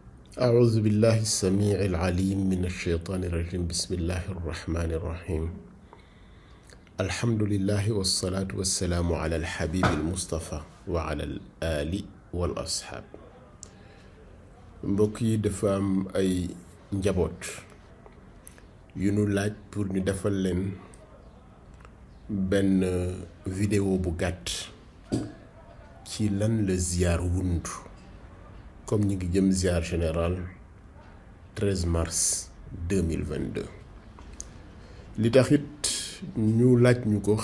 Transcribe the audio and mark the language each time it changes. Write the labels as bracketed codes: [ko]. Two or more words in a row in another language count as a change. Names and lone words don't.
[ar] أعوذ بالله السميع العليم من الشيطان الرجيم بسم الله الرحمن الرحيم الحمد لله والصلاة والسلام على الحبيب المصطفى وعلى الآل والأصحاب [wo] mbokk yi dafa am ay njaboot yu nu laaj pour ñu defal leen benn vidéo bu gàtt ci lan la ziyaar wundu comme ñi ngi jëm ziyaar général 13 mars 2022 li taxit ñu laaj ñu ko